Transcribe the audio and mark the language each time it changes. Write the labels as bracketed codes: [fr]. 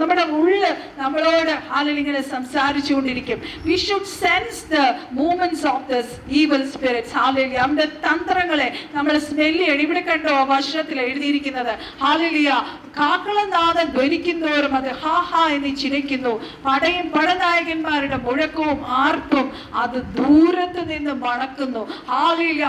[ml] നമ്മുടെ ഉള്ളിൽ നമ്മളോട് ഇങ്ങനെ സംസാരിച്ചുകൊണ്ടിരിക്കും. [en] We should sense the movements of this evil spirits. [ml] Hallelujah. അവന്റെ തന്ത്രങ്ങളെ നമ്മൾ സ്മെല്ല് ചെയ്യണം. ഇവിടെ കണ്ടോ വചനത്തിൽ എഴുതിയിരിക്കുന്നത്, ഹല്ലേലൂയ, കാഹളനാദം ധ്വനിക്കുന്നവരും അത് ഹാ ഹാ എന്ന് ചിരിക്കുന്നു, പടനായകന്മാരുടെ മുഴക്കവും ആർപ്പും അത് ദൂരത്ത് നിന്ന് മണക്കുന്നു. ഹല്ലേലൂയ.